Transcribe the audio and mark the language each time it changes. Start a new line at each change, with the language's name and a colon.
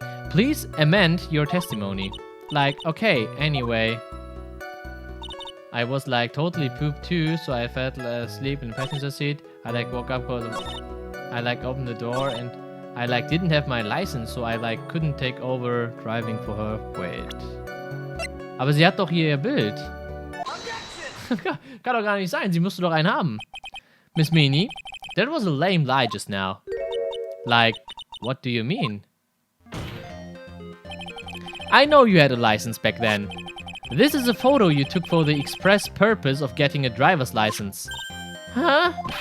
English: Please amend your testimony. Like, okay, anyway. I was like totally pooped too, so I fell asleep in the passenger seat. I like woke up, I like opened the door and I like didn't have my license, so I like couldn't take over driving for her. Wait.
German: Aber sie hat doch hier ihr Bild. Kann doch gar nicht sein, sie musste doch einen haben.
English: Miss Meanie, that was a lame lie just now. Like, what do you mean? I know you had a license back then. This is a photo you took for the express purpose of getting a driver's license. Huh?